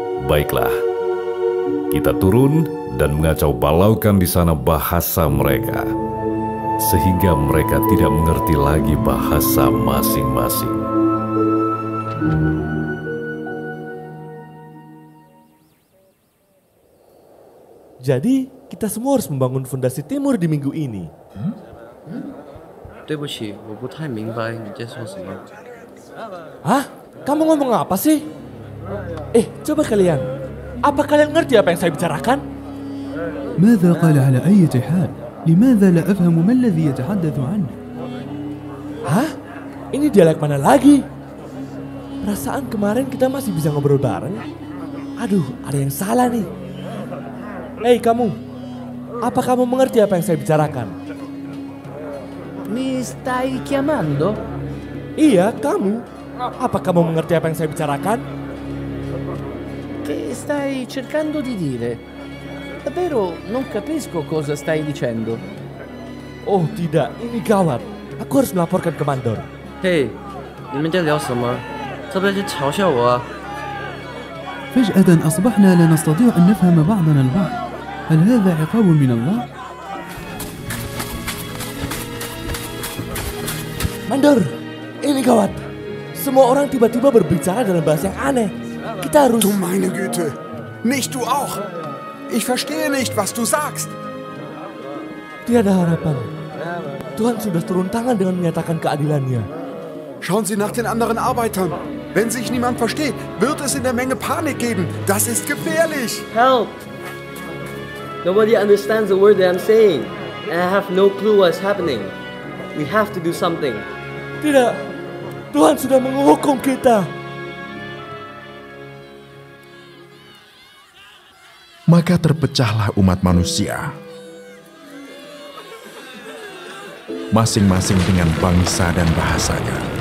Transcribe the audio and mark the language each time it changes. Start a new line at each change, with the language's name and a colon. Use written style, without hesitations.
Indonesian: Baiklah, kita turun dan mengacau balaukan di sana bahasa mereka, sehingga mereka tidak mengerti lagi bahasa masing-masing." Jadi, kita semua harus membangun fondasi timur di minggu ini.
Chinese: 对不起，我不太明白你在说什么。
Indonesian: Hah? Kamu ngomong apa sih? Coba kalian. Apa kalian ngerti apa yang saya bicarakan?
Arabic: ماذا قال على أي حال؟ لماذا لا أفهم ما الذي يتحدث عنه؟
Indonesian: Hah? Ini dialek mana lagi? Perasaan kemarin kita masih bisa ngobrol bareng. Aduh, ada yang salah nih. Hei kamu, apa kamu mengerti apa yang saya bicarakan?
Italian: Mi stai chiamando?
Indonesian: Iya, kamu. Apa kamu mengerti apa yang saya bicarakan?
Italian: Che stai cercando di dire? Davvero non capisco cosa stai dicendo.
Indonesian: Oh tidak, ini gawat. Aku harus melaporkan ke mandor.
Chinese: 嘿，你们在聊什么？这不是嘲笑我啊！
Arabic: فجأة أصبحنا لا نستطيع أن نفهم بعضنا البعض. هل هذا عقاب من الله؟
Indonesian: Mandor, ini gawat. Semua orang tiba-tiba berbicara dalam bahasa yang aneh. Kita harus...
German: Du meine Güte, nicht du auch. Ich verstehe nicht, was du sagst.
Indonesian: Tiada harapan. Tuhan sudah turun tangan dengan menyatakan keadilannya.
German: Schauen Sie nach den anderen Arbeitern. Wenn sich niemand versteht, wird es in der Menge Panik geben. Das ist gefährlich.
English: Help! Nobody understands the word that I'm saying, and I have no clue what's happening. We have to do something.
Indonesian: Tidak, Tuhan sudah menghukum kita. Maka terpecahlah umat manusia, masing-masing dengan bangsa dan bahasanya.